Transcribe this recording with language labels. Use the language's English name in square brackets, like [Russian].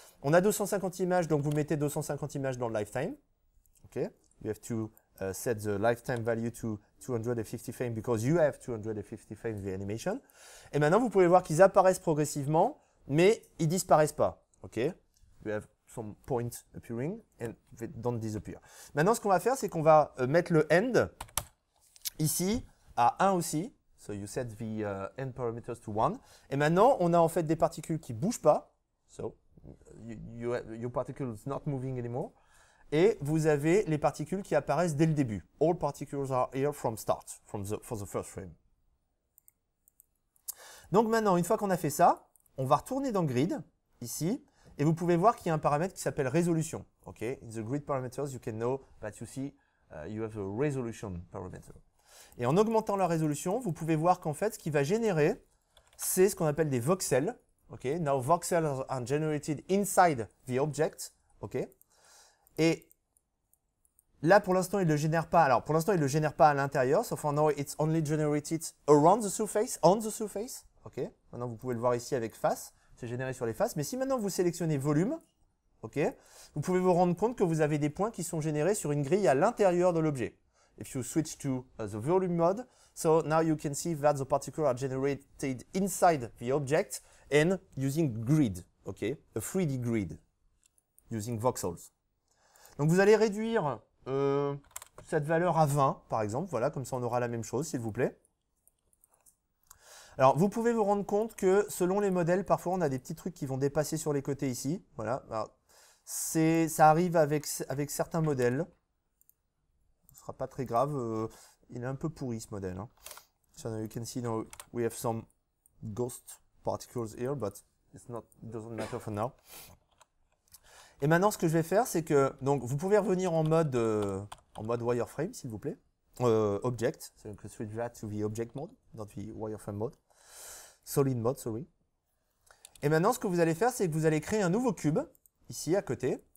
[French] On a 250 images, donc vous mettez 250 images dans le lifetime. Okay? [English] You have to set the lifetime value to 250 frames because you have 250 frames the animation. [French] Et maintenant, vous pouvez voir qu'ils apparaissent progressivement, mais ils disparaissent pas. Okay? [English] You have some point appearing and they don't disappear. [French] Maintenant, ce qu'on va faire, c'est qu'on va mettre le end ici à 1 aussi. [English] So you set the end parameters to 1. [French] Et maintenant, on a en fait des particules qui ne bougent pas. [English] So your particle is not moving anymore. [French] Et vous avez les particules qui apparaissent dès le début. [English] All particles are here from start, for the first frame. [French] Donc maintenant, une fois qu'on a fait ça, on va retourner dans Grid, ici. Et vous pouvez voir qu'il y a un paramètre qui s'appelle résolution. Okay? [English] In the grid parameters, you can know that you see you have a resolution parameter. [French] Et en augmentant la résolution, vous pouvez voir qu'en fait, ce qui va générer, c'est ce qu'on appelle des voxels. Okay? [English] Now, voxels are generated inside the object. Okay? [French] Et là, pour l'instant, il ne le génère pas. Alors, pour l'instant, il ne le génère pas à l'intérieur. [English] So for now, it's only generated around the surface, on the surface. Okay? [French] Maintenant, vous pouvez le voir ici avec face. C'est généré sur les faces. Mais si maintenant vous sélectionnez volume, okay, vous pouvez vous rendre compte que vous avez des points qui sont générés sur une grille à l'intérieur de l'objet. [English] If you switch to the volume mode, so now you can see that the particles are generated inside the object and using grid, okay, a 3D grid, using voxels. [French] Donc vous allez réduire cette valeur à 20, par exemple. Voilà, comme ça on aura la même chose, s'il vous plaît. Alors, vous pouvez vous rendre compte que selon les modèles, parfois on a des petits trucs qui vont dépasser sur les côtés ici. Voilà. Alors, ça arrive avec certains modèles. Ce ne sera pas très grave. Il est un peu pourri ce modèle. Hein. [English] So now you can see now we have some ghost particles here, but it doesn't matter for now. [French] Et maintenant, ce que je vais faire, c'est que donc vous pouvez revenir en mode wireframe, s'il vous plaît. [English] Object, so you can switch that to the object mode, not the wireframe mode. Solid mode, sorry. [French] Et maintenant, ce que vous allez faire, c'est que vous allez créer un nouveau cube, ici à côté.